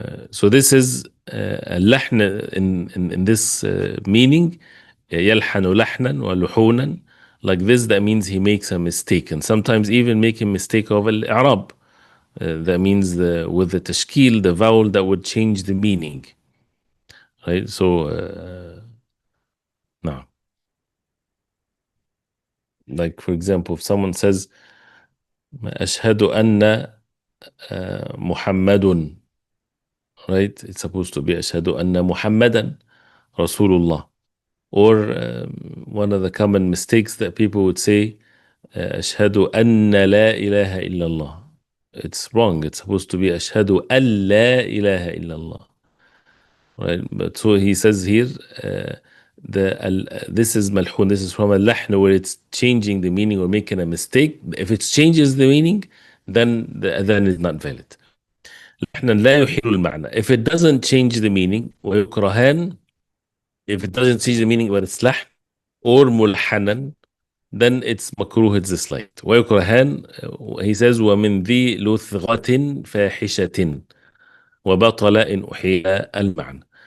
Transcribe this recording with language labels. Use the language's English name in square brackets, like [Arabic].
[English] So this is اللحن in this meaning, [Arabic] يلحن لحنا ولحونا, [English] like this, that means he makes a mistake, and sometimes even making mistake of al-i'rab, that means with the tashkil, the vowel that would change the meaning, right? So now, like for example, if someone says [Arabic] أشهد أن محمد, [English] right? It's supposed to be [Arabic] أشهد أن محمدا رسول الله. [English] Or one of the common mistakes that people would say, [Arabic] أشهد أن لا إله إلا الله. [English] It's wrong. It's supposed to be [Arabic] أشهد أن لا إله إلا الله. [English] Right? But so he says here, this is ملحون. This is from اللحن, where it's changing the meaning or making a mistake. If it changes the meaning, then the adhan is not valid. [Arabic] لحنا لا يحيل المعنى. [English] If it doesn't change the meaning, ويكرهان, if it doesn't change the meaning but it's لحن or ملحنا, then it's makruh, it's disliked. [Arabic] ويكرهان, [English] he says [Arabic] ومن ذي لثغة فاحشة وبطل إن أحيل المعنى.